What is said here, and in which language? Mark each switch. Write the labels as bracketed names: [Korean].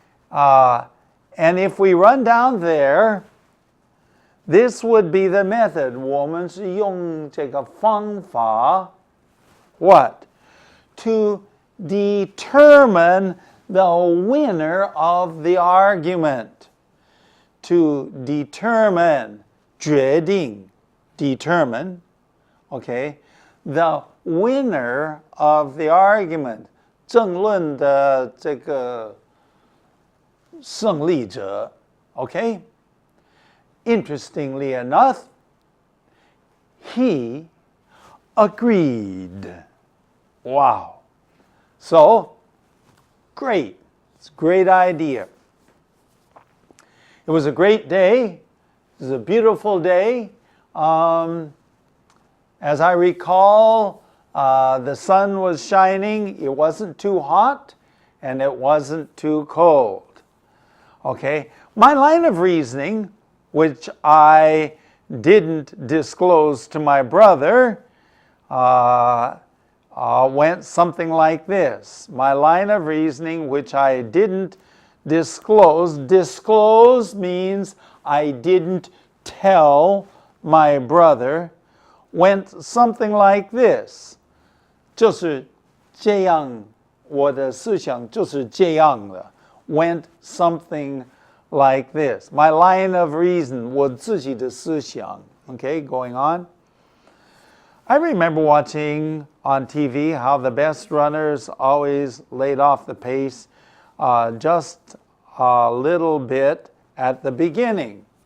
[English] And if we run down there, this would be the method. [Chinese] 我们是用这个方法, what? [English] To determine the winner of the argument. To determine, [Chinese] 决定, [English] determine, okay, the winner of the argument. [Chinese] 争论的这个胜利者, okay? [English] Interestingly enough, he agreed. Wow. So, great. It's a great idea. It was a great day. It was a beautiful day. As I recall, the sun was shining. It wasn't too hot, and it wasn't too cold. Okay? My line of reasoning, which I didn't disclose to my brother, went something like this. My line of reasoning, which I didn't disclose means I didn't tell my brother, went something like this. [Chinese] 就是这样，我的思想就是这样的. [English] Went something like this. My line of reason, [Chinese] 我自己的思想. [English] Okay, going on. I remember watching on TV how the best runners always laid off the pace just a little bit at the beginning.